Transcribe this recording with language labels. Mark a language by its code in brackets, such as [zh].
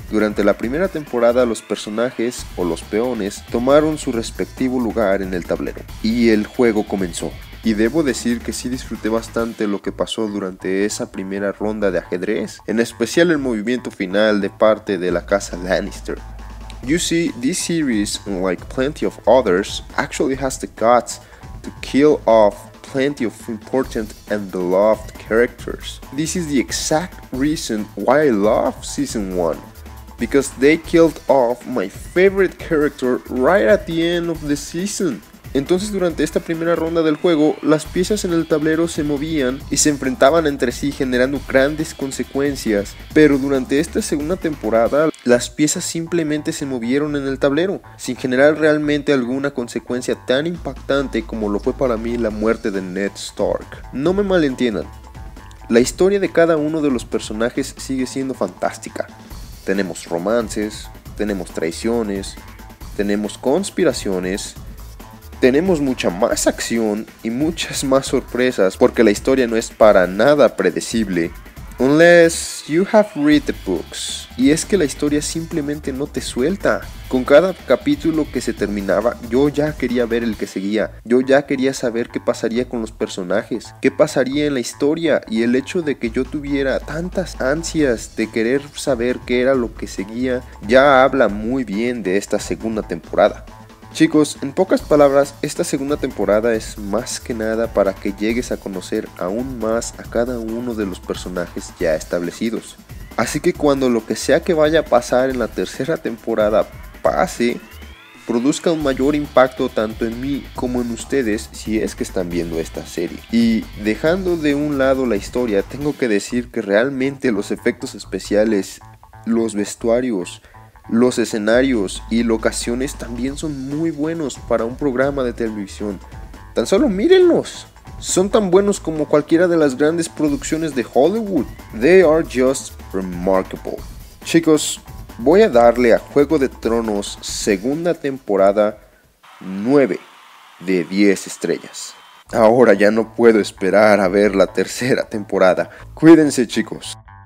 [es] Durante la primera temporada los personajes o los peones tomaron su respectivo lugar en el tablero y el juego comenzó. Y debo decir que sí disfruté bastante lo que pasó durante esa primera ronda de ajedrez, en especial el movimiento final de parte de la casa Lannister. [en] You see, this series, like plenty of others, actually has the guts to kill off plenty of important and beloved characters. This is the exact reason why I love Season 1, because they killed off my favorite character right at the end of the season. [es] Entonces durante esta primera ronda del juego, las piezas en el tablero se movían y se enfrentaban entre sí generando grandes consecuencias, pero durante esta segunda temporada, las piezas simplemente se movieron en el tablero, sin generar realmente alguna consecuencia tan impactante como lo fue para mí la muerte de Ned Stark. No me malentiendan, la historia de cada uno de los personajes sigue siendo fantástica. Tenemos romances, tenemos traiciones, tenemos conspiraciones, tenemos mucha más acción y muchas más sorpresas porque la historia no es para nada predecible. [en] Unless you have read the books. [es] Y es que la historia simplemente no te suelta. Con cada capítulo que se terminaba, yo ya quería ver el que seguía. Yo ya quería saber qué pasaría con los personajes, qué pasaría en la historia. Y el hecho de que yo tuviera tantas ansias de querer saber qué era lo que seguía, ya habla muy bien de esta segunda temporada. Chicos, en pocas palabras, esta segunda temporada es más que nada para que llegues a conocer aún más a cada uno de los personajes ya establecidos. Así que cuando lo que sea que vaya a pasar en la tercera temporada pase, produzca un mayor impacto tanto en mí como en ustedes si es que están viendo esta serie. Y dejando de un lado la historia, tengo que decir que realmente los efectos especiales, los vestuarios, los escenarios y locaciones también son muy buenos para un programa de televisión. Tan solo mírenlos. Son tan buenos como cualquiera de las grandes producciones de Hollywood. [en] They are just remarkable. [es] Chicos, voy a darle a Juego de Tronos segunda temporada 9 de 10 estrellas. Ahora ya no puedo esperar a ver la tercera temporada. Cuídense, chicos.